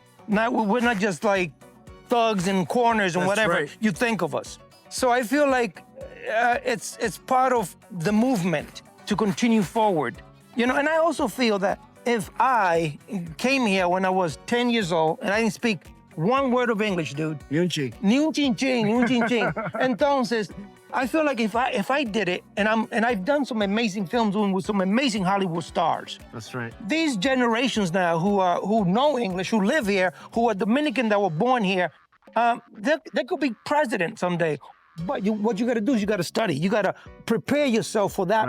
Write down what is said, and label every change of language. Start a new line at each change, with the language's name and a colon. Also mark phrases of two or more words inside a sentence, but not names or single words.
English: We're not just like thugs in corners and That's whatever right. you think of us. So I feel like it's part of the movement to continue forward. You know, and I also feel that if I came here when I was 10 years old and I didn't speak one word of English, dude.
Spanish: Ni un chin. Ni un chin chin, ni un chin chin. Entonces,
English: I feel like if I did it, and I've done some amazing films with some amazing Hollywood stars. That's right. These generations now who know English, who live here, who are Dominican that were born here, they could be president someday. But what you got to do is you got to study. You got to prepare yourself for that.